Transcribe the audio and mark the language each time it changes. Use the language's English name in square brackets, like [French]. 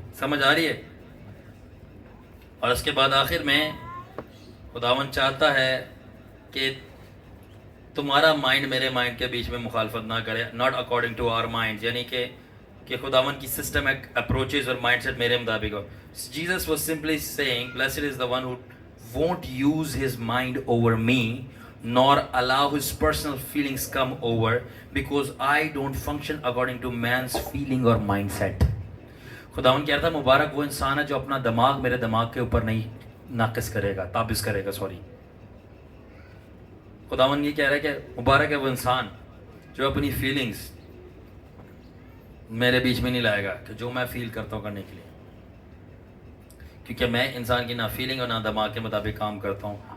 [Urdu] سمجھ آ رہی ہے؟ اور اس کے بعد آخر میں خداوند چاہتا ہے کہ تمہارا مائنڈ میرے مائنڈ کے بیچ میں مخالفت نہ کرے. [English] not according to our mind, [Urdu] یعنی کہ خداوند کی سسٹمک اپروچز اور مائنڈ سیٹ میرے مطابق ہو. [English] Jesus was simply saying blessed is the one who won't use his mind over me nor allow his personal feelings come over because I don't function according to man's feeling or mindset. [Urdu] خداوند کہہ رہا تھا مبارک وہ انسان ہے جو اپنا دماغ میرے دماغ کے اوپر نہیں ناقص کرے گا، تابز کرے گا. خداوند یہ کہہ رہا ہے کہ مبارک ہے وہ انسان جو اپنی فیلنگز میرے بیچ میں نہیں لائے گا کہ جو میں فیل کرتا ہوں کرنے کے لیے، کیونکہ میں انسان کی نہ فیلنگ اور نہ دماغ کے مطابق کام کرتا ہوں.